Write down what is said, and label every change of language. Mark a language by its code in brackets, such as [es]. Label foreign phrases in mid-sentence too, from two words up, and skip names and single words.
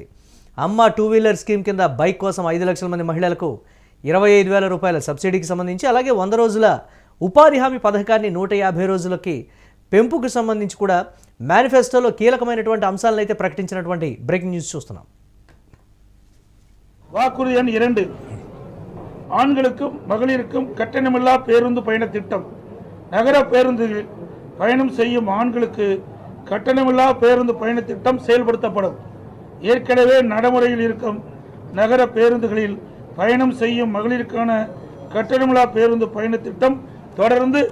[te] అమ్మ 2-వీలర్ స్కీమ్ కింద బైక్ కోసం 5 లక్షల మంది మహిళలకు 25,000 రూపాయల సబ్సిడీకి సంబంధించి, అలాగే 100 రోజుల ఉపాధి హామీ పథకాన్ని 150 రోజులకి పెంపుకు సంబంధించి కూడా మేనిఫెస్టోలో కీలకమైనటువంటి అంశాలను అయితే ప్రకటించినటువంటి [en] breaking news [te] చూస్తున్నాం. [ta] வாக்குறுதி எண் 2 ஆண்களுக்கும் மகளிருக்கும் கட்டணமில்லா பேருந்து பயண திட்டம். நகர பேருந்துகளில் பயணம் செய்யும் ஆண்களுக்கு கட்டணமில்லா பேருந்து பயண திட்டம் செயல்படுத்தப்படும். ஏற்கனவே நடைமுறையில் இருக்கும் நகர பேருந்துகளில் பயணம் செய்யும் மகளிருக்கான கட்டணமில்லா பேருந்து பயண திட்டம் தொடர்ந்து